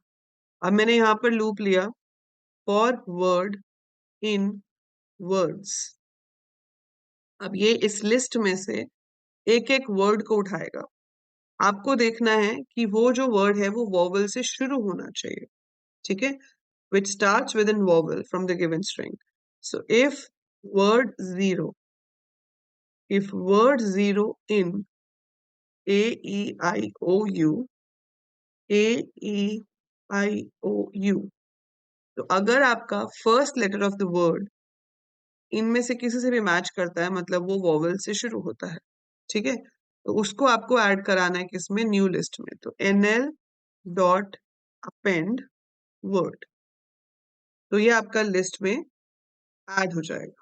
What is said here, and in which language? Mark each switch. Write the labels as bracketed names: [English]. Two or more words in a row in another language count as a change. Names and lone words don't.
[Hindi] अब मैंने यहाँ पर लूप लिया, [English] for word in words. [Hindi] अब ये इस लिस्ट में से एक एक वर्ड को उठाएगा। आपको देखना है कि वो जो वर्ड है वो वॉवल से शुरू होना चाहिए। ठीक है, [English] which starts with an vowel from the given string. So word zero, if word zero in A E I O U, A E I O U, [Hindi] तो अगर आपका [English] first letter of the word [Hindi] इनमें से किसी से भी मैच करता है, मतलब वो वॉवल से शुरू होता है। ठीक है, तो उसको आपको ऐड कराना है किसमें, [English] new list [Hindi] में। तो nl [English] dot append word, [Hindi] तो ये आपका लिस्ट में ऐड हो जाएगा।